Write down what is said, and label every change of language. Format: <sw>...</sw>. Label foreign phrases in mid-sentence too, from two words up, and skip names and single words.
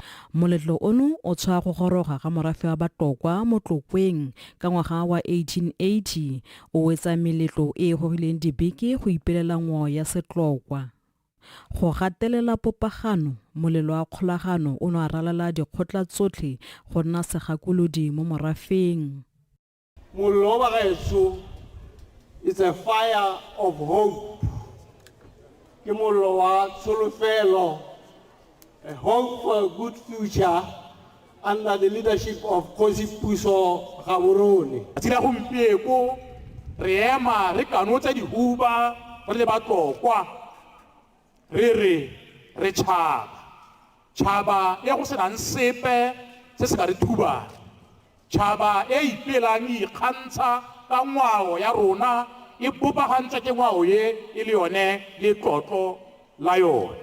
<tn>moletlo ono o tshwa go goroga ga morafe wa Batokwa mo Tlokweng ka ngwaga wa 1880 o wetsa meletlo e gogileng dibeke go ipelela ngwao ya Setlokwa. Go gatelela popagano molelo wa kgolagano o no a ralela dikgotla tsotlhe go nna segakolodi mo morafeng. Mollo wa gaetsho</tn> <en>is a fire of hope.</en> <tn>Ke mollo wa tsholofelo,</tn> <en>a hope for a good future under the leadership of Kgosi Puso Gaborone.</en> <tn>Tsira gompieko re ema re kanotsa dihuba re le Batlokwa re tšhaba e go senang sepe se se ka re thuba, tšhaba e ipelang ikgantsha ka ngwao ya rona e bopagantswa ke ngwao ye e le yone le tlotlo la yone.</tn>